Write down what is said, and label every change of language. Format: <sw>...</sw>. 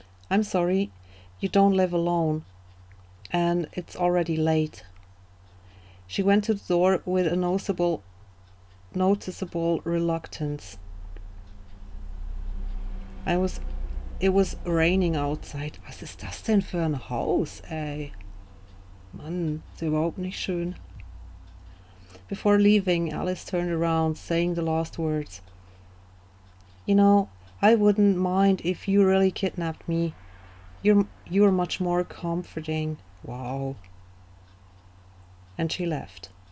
<en>I'm sorry, you don't live alone, and it's already late. She went to the door with a noticeable reluctance. It was raining outside.</en> <de>Was ist das denn für ein Haus, ey? Mann, ist überhaupt nicht schön.</de> <en>Before leaving, Alice turned around, saying the last words. You know, I wouldn't mind if you really kidnapped me. You're much more comforting. Wow. And she left.</en>